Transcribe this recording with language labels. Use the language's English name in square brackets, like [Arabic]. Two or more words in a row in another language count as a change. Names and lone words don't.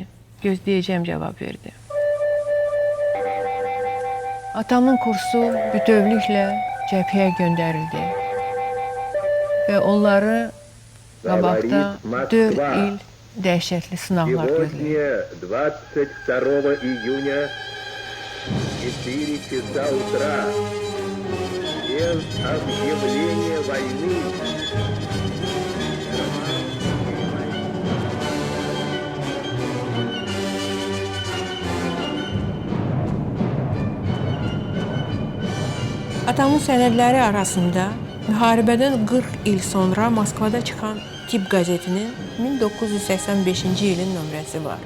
[Azerbaijani] Gözləyəcəm cavab verdi. Atamın kursu bütövlüklə cəbhəyə göndərildi. Və onları qabaqda 4 il dəhşətli sınaqlar gözləyir. [Russian] 22 июня 4 часа утра без объявления войны. [Azerbaijani] Atamın sənədləri arasında müharibədən 40 il sonra Moskvada çıxan Tip qəzetinin 1985-ci ilin nömrəsi var.